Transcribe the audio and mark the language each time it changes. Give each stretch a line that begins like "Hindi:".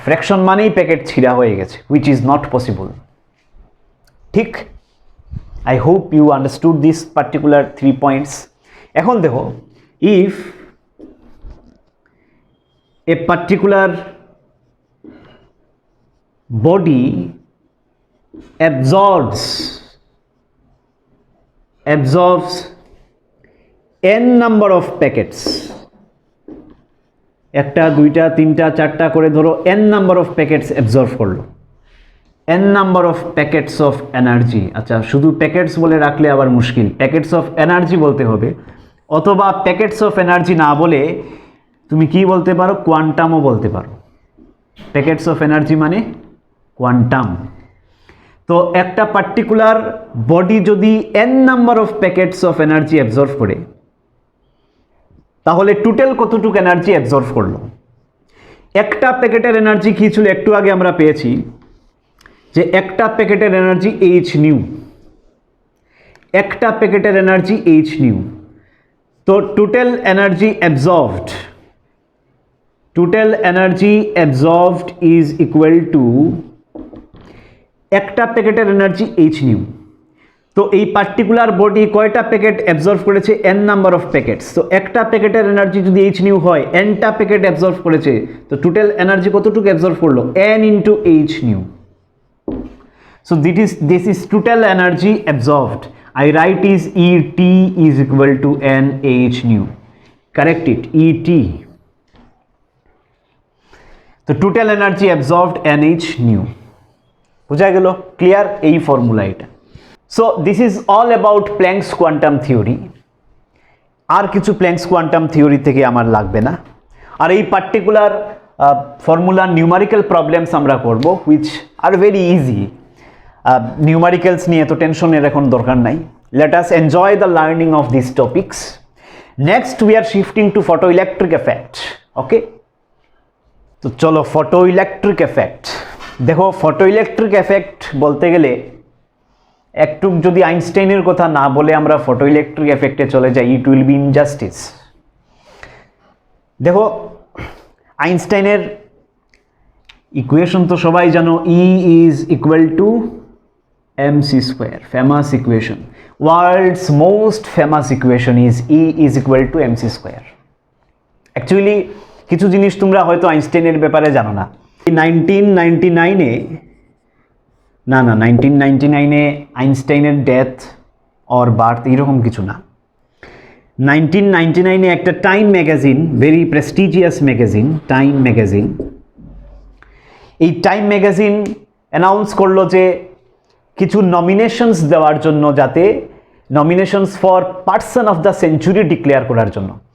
Bangla: Fraction মানেই packet ছিঁড়া হয়ে গেছে,
English: Which is not possible. ঠিক, I hope you understood this particular 3 points.
Bangla: এখন দেখো,
English: if a particular body absorbs absorbs n number of packets,
Bangla: একটা দুইটা তিনটা চারটা করে ধরো
English: n number of packets absorb করলো, n number of packets of energy।
Bangla: আচ্ছা, শুধু প্যাকেটস বলে রাখলে আবার মুশকিল, প্যাকেটস অফ এনার্জি বলতে হবে, অথবা প্যাকেটস অফ এনার্জি না বলে তুমি কি বলতে পারো, কোয়ান্টামও বলতে পারো। প্যাকেটস অফ এনার্জি মানে কোয়ান্টাম। তো একটা পার্টিকুলার বডি যদি n number of packets of energy absorb করে, তাহলে টোটাল কতটুকু এনার্জি অ্যাবজর্ব করলো। একটা প্যাকেটের এনার্জি কি ছিল, একটু আগে আমরা পেয়েছি যে একটা প্যাকেটের এনার্জি h নিউ, একটা প্যাকেটের এনার্জি h নিউ। তো total energy absorbed, total energy absorbed is equal to একটা প্যাকেটের এনার্জি h নিউ। তো এই পার্টিকুলার বডি কয়টা প্যাকেট অ্যাবজর্ব করেছে, n নাম্বার অফ প্যাকেটস। তো একটা প্যাকেটের এনার্জি যদি h নিউ হয়, nটা প্যাকেট অ্যাবজর্ব করেছে, তো টোটাল এনার্জি কতটুকু অ্যাবজর্ব করলো, n into h new.
English: So this is total energy absorbed. I write is ET is equal to NH nu. Correct it, ET. So total energy absorbed NH nu.
Bangla: বুঝা গেল? Clear এই formula এটা।
English: So this is all about Planck's quantum theory.
Bangla: আর কিছু planks quantum theory থেকে আমার লাগবে না। আর এই পার্টিকুলার ফর্মুলা নিউমারিক্যাল প্রবলেমস আমরা করব,
English: which are very easy.
Bangla: নিউমারিক্যালস নিয়ে তো টেনশনের এখন দরকার নাই।
English: Let us enjoy the learning of this topics. Next we are shifting to photo electric effect. Okay,
Bangla: তো চলো ফটো ইলেকট্রিক এফেক্ট দেখো। ফটো ইলেকট্রিক এফেক্ট বলতে গেলে একটু যদি আইনস্টাইনের কথা না বলে আমরা ফটো ইলেকট্রিক এফেক্টে চলে যাই,
English: It will be injustice.
Bangla: দেখো আইনস্টাইনের ইকুয়েশন তো সবাই জানো,
English: E is equal to mc square, famous equation, world's most famous equation is E is equal to mc square.
Bangla: Actually কিছু জিনিস তোমরা হয়তো আইনস্টাইনের ব্যাপারে জানো না। 1999-এ আইনস্টাইনের ডেথ অর বার্থ এরকম কিছু না। 1999-এ একটা time magazine,
English: very prestigious magazine,
Bangla: time magazine, এই টাইম ম্যাগাজিন অ্যানাউন্স করলো যে কিছু নমিনেশনস দেওয়ার জন্য, যাতে
English: nominations for person of the century
Bangla: declare করার জন্য।